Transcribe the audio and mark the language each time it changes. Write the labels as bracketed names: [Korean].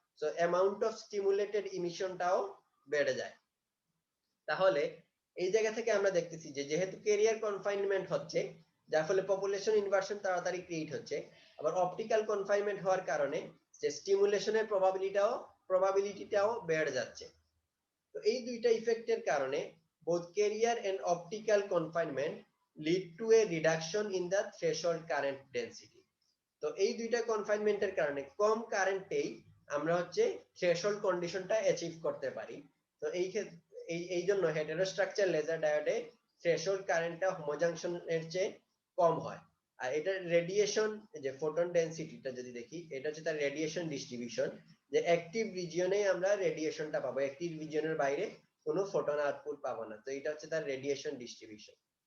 [Bangla] So amount of stimulated ইমিশনটাও বেড়ে যায়। তাহলে এই জায়গা থেকে আমরা দেখতেছি যে যেহেতু ক্যারিয়ার কনফাইনমেন্ট হচ্ছে, যার ফলে পপুলেশন ইনভার্সন তাড়াতাড়ি ক্রিয়েট হচ্ছে, আবার অপটিক্যাল কনফাইনমেন্ট হওয়ার কারণে যে স্টিমুলেশনের প্রবাবিলিটিটাও বেড়ে যাচ্ছে। তো এই দুইটা ইফেক্টের কারণে [English] both carrier and optical confinement lead to a reduction in the threshold current density। [Bangla] তো এই দুইটা কনফাইনমেন্টের কারণে কম কারেন্টেই আমরা হচ্ছে থ্রেশহোল্ড কন্ডিশনটা অ্যাচিভ করতে পারি। তো এই জন্য হেটেরোস্ট্রাকচার লেজার ডায়োডে থ্রেশহোল্ড কারেন্টটা হোমোজাংশনের চেয়ে কম হয়। আর এটার রেডিয়েশন, যে ফোটন ডেনসিটিটা যদি দেখি, এটা হচ্ছে তার রেডিয়েশন ডিস্ট্রিবিউশন, যে অ্যাক্টিভ রিজিয়নে আমরা রেডিয়েশনটা পাবো, অ্যাক্টিভ রিজিয়নের বাইরে কোনো ফোটন আউটপুট পাবো না। তো এটা হচ্ছে তার রেডিয়েশন ডিস্ট্রিবিউশন।